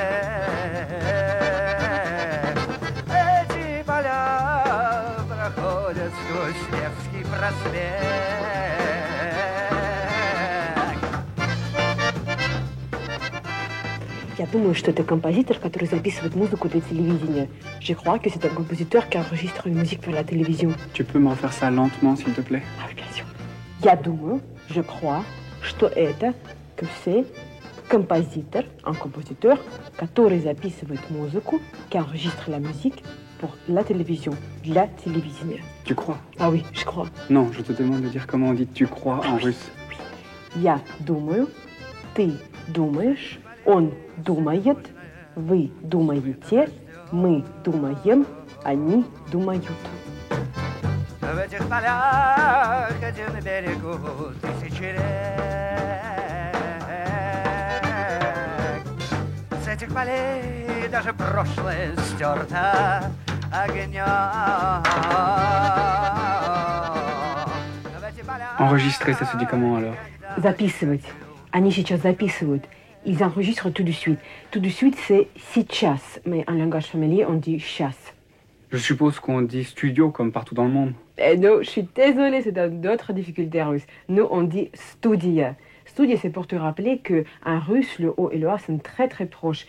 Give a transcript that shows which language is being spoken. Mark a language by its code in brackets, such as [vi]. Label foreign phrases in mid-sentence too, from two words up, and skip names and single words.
[ru] Эти поля проходят сквозь Невский проспект. Я думаю, что это композитор, который записывает музыку для телевидения. [fr] Je crois que c'est un compositeur qui enregistre une musique pour la télévision. Tu peux me refaire ça lentement, s'il te plaît? Ah oui, bien sûr. [ru] Я думаю, [fr] je crois, [ru] что это, [fr] que c'est композитор, un compositeur, [ru] который записывает музыку, [fr] qui enregistre la musique pour la télévision, [ru] для телевидения. [fr] Tu crois? Ah oui, je crois. Non, je te demande de dire comment on dit tu crois en russe. [ru] Я думаю, ты думаешь, он думает, вы думаете, мы думаем, они думают. В этих полях один берегу тысячи рек. С этих полей даже прошлое стерто огнем. [fr] Enregistrer, ça se dit comment alors? [ru] Записывать. Они сейчас записывают. [fr] Ils enregistrent tout de suite. Tout de suite, c'est сейчас, mais en langage familier, on dit сейчас. Je suppose qu'on dit studio comme partout dans le monde. Non, je suis désolée, c'est une autre difficulté en russe. Nous, on dit studia. Studia, c'est pour te rappeler qu'en russe, le O et le A sont très très proches.